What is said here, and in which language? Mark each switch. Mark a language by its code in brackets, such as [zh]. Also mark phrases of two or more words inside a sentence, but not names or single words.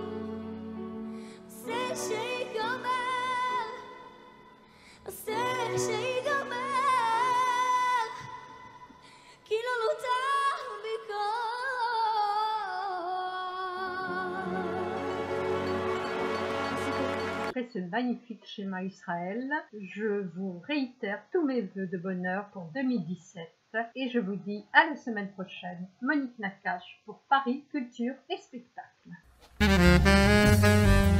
[he] זה שיגמר, זה שיגמר, כי לא נותר בי כוח. [fr] Après ce magnifique schéma Israël, je vous réitère tous mes vœux de bonheur pour 2017 et je vous dis à la semaine prochaine. Monique Nakache pour Paris Culture et Spectacle.